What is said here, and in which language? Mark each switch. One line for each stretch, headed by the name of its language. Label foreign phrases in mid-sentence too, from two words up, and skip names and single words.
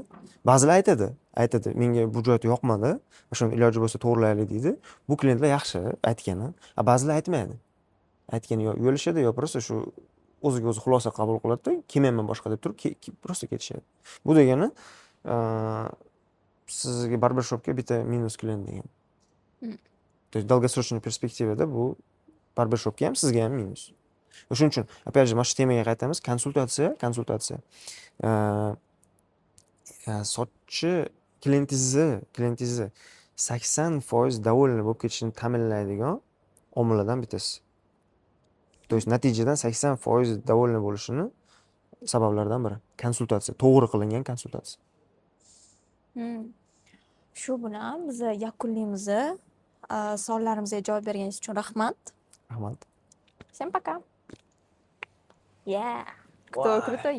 Uzbek: Ba'zilar aytadi, menga bu joyi yoqmadi, shuni iloji bo'lsa to'g'rilaylik deydi. Bu klientlar yaxshi aytgani. Ba'zilar aytmaydi. Aytgani yo yo'lishadi, yo просто shu o'ziga o'zi xulosa qabul qiladi-da, kelmayman boshqa deb turib, просто ketishadi. Bu degani sizga barbershopga bitta minus klient degan.
Russian: То есть долгосрочный
Uzbek: perspektivada bu barbershopga ham, sizga ham minus. Shuning uchun,
Russian: опять же,
Uzbek: mana shu temaga qaytamiz. Konsultatsiya. Sochchi klientingizni 80% довольный bo'lib ketishini ta'minlaydigan omillardan bittasi.
Russian: То есть
Uzbek: natijadan 80% довольный bo'lishini sabablaridan biri konsultatsiya, to'g'ri qilingan konsultatsiya. Shu bilan biz yakunlaymiz. Savollarimizga javob berganingiz uchun rahmat. Rahmat.
Russian: Всем пока. Yeah. Кто крутой? Я.